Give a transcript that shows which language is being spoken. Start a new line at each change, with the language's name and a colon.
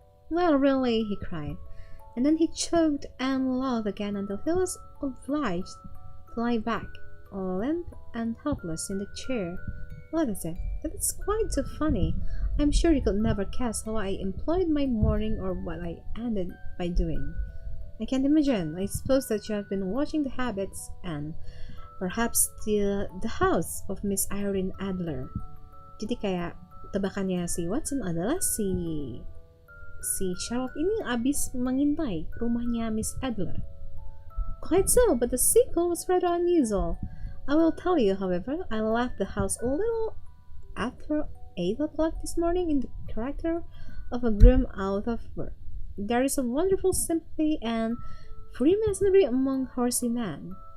English: Well, really, he cried, and then he choked and laughed again until he was obliged to lie back, limp and helpless in the chair. What is it? That is quite too funny. I'm sure you could never guess how I employed my morning or what I ended by doing. I can't imagine. I suppose that you have been watching the habits and perhaps the house of Miss Irene Adler.
Indonesian: Jadi kayak tebakannya si Watson adalah si Sherlock ini abis mengintai rumahnya Miss Adler.
English: Quite so, but the sequel was rather unusual. I will tell you, however, I left the house a little after 8 o'clock this morning in the character of a groom out of work. There is a wonderful sympathy and freemasonry among horsey men.